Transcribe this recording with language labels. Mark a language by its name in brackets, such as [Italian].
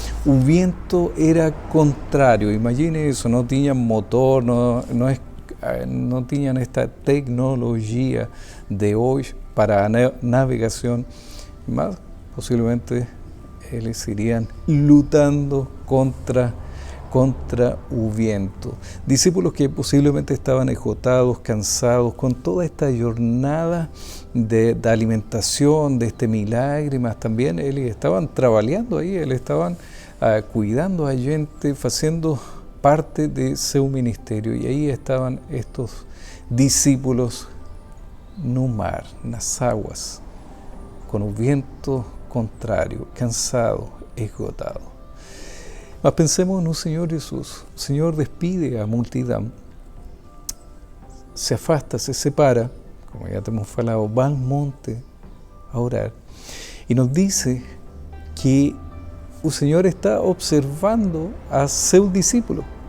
[Portuguese] O vento era contrário, imagine isso, não tinham motor, não tinham esta tecnologia de hoje para a navegação, mas possivelmente eles iriam lutando contra o viento. [Spanish] Discípulos que posiblemente estaban esgotados, cansados, con toda esta jornada de alimentación, de este milagre, mas también ellos estaban trabajando ahí, ellos estaban cuidando a gente, haciendo parte de su ministerio. Y ahí estaban estos discípulos [Portuguese] no mar, nas aguas, [Spanish] con un viento contrario, cansados, esgotados. [Portuguese] Mas pensemos no Senhor Jesus. O Senhor despide a multidão, se afasta, se separa, como já temos falado, [Spanish] va al monte a orar. [Portuguese] E nos dice que o Senhor está observando a seus discípulos.